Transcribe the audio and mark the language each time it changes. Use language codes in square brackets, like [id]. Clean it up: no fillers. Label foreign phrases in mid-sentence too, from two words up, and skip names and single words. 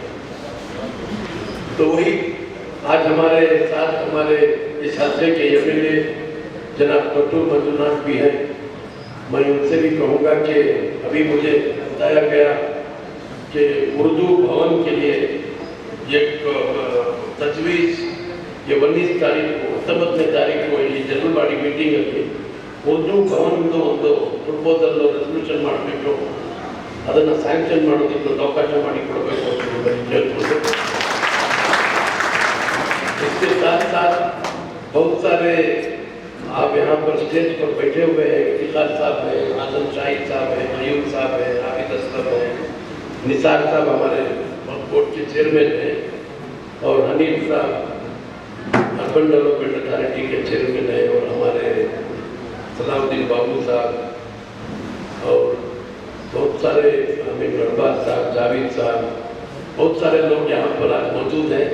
[hi] तो वही आज हमारे साथ हमारे इस हल्के के MLA जनाब कटूर मंजुनाथ भी हैं। मैं उनसे भी कहूँगा कि अभी मुझे बताया गया कि उर्दू भवन के लिए एक तजवीज़ ये 19 तारीख को [kn] 19ನೇ ತಾರೀಕು ಇಲ್ಲಿ [en] general body meeting [kn] ಅಲ್ಲಿ ಉರ್ದು ಭವನದ ಒಂದು [en] proposal resolution [kn] ಮಾಡಬೇಕು, ಅದನ್ನು ಸ್ಯಾಂಕ್ಷನ್ ಮಾಡೋದಕ್ಕೆ ಅವಕಾಶ ಮಾಡಿಕೊಡಬೇಕು ಅಂತ [hi] इसके साथ साथ बहुत सारे आप यहाँ पर स्टेज पर बैठे हुए हैं, इकबाल साहब हैं, आजम शाहिद साहब हैं, मयूर साहब हैं, हामिद असलम हैं, निसार साहब हमारे बोर्ड के चेयरमैन हैं और हनीफ साहब अर्बन डेवलपमेंट अथॉरिटी के चेयरमैन हैं और हमारे सलाउद्दीन बाबू साहब और बहुत सारे अमीन अरबाज साहब, जावेद साहब, बहुत सारे लोग यहाँ पर आज मौजूद हैं।